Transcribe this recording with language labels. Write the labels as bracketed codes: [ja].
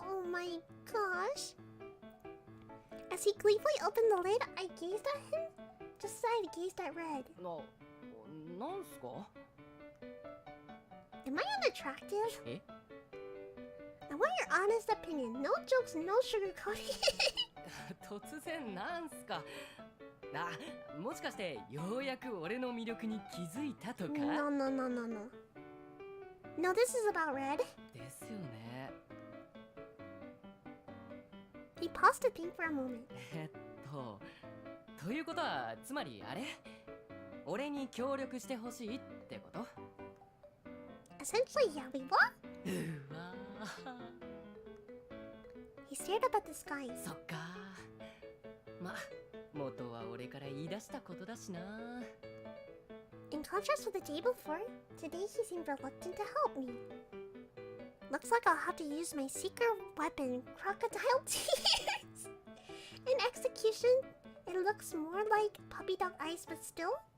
[en] Oh my gosh. As he gleefully opened the lid, I gazed at him, just as I had gazed at Red. [ja] なんすか？ [en] Am I unattractive? [ja] え？ [en] I want your honest opinion. No jokes, no sugarcoating. [ja] 突然なんすか？あ、もしかしてようやく俺の魅力に気づいたとか？ [en] No. No, this is about Red. [ja] ですよね。 [en] He paused to think for a moment. [ja] ということはつまりあれ？俺に協力してほしいってこと？ [en] Essentially, yeah, we what? [ja] うわ [en] He stared up at the sky. [ja] そっか。ま、元は俺から言い出したことだしな。 [en] In contrast with the day before, today he seemed reluctant to help me. Looks like I'll have to use my secret weapon, crocodile tears. In execution, it looks more like puppy dog eyes, but still.